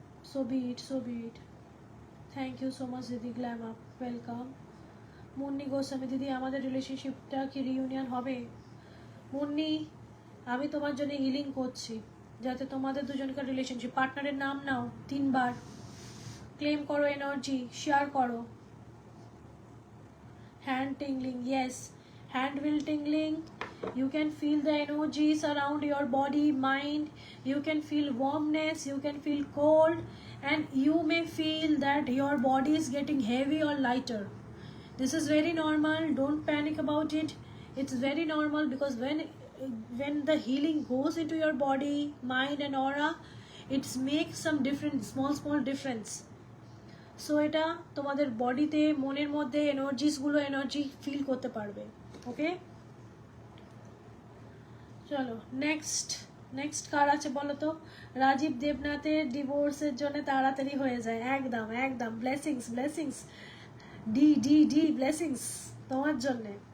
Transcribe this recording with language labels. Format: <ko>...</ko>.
<en>So be it, so be it. Thank you so much দিদি, glam up, welcome.</en> <bn>Munni Goswami, দিদি আমাদের রিলেশনশিপটা কি reunion হবে? মুন্নি, আমি তোমার জন্য হিলিং করছি যাতে তোমাদের দুজনকার রিলেশনশিপ, পার্টনারের নাম নাও 3 বার, ক্লেম করো এনার্জি, শেয়ার করো।</bn> <en>Hand tingling, yes, hand will tingling. You can feel the energies around your body, mind. You can feel warmness, you can feel cold, and you may feel that your body is getting heavy or lighter. This is very normal, don't panic about it. It's very normal because when the healing goes into your body, mind and aura, it makes some different small difference.</en> <bn>So এটা তোমাদের বডিতে, মনের মধ্যে এনার্জিসগুলো energy feel করতে পারবে। ওকে, চলো next, next কার আছে বলো তো? রাজীব দেবনাথের ডিভোর্সের জন্য তাড়াতাড়ি হয়ে যায়, একদম একদম। Blessings, blessings, D D D blessings তোমার জন্যে।</bn>